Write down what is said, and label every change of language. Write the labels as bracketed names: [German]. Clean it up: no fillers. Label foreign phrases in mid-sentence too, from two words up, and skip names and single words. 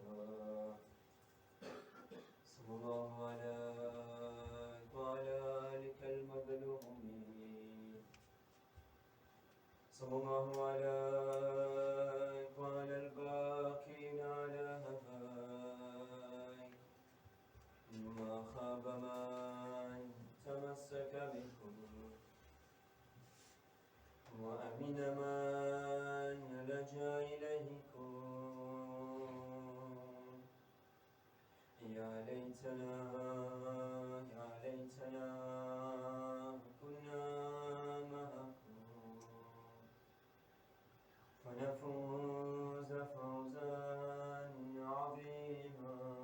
[Arabic] صلى الله عليه وعلى آلك المظلومين، صلى الله عليه وعلى الباقين على ما خاب من تمسك بكم وأمن من لجأ إليكم. يا ليتنا كنا معكم فنفوز فوزا عظيما.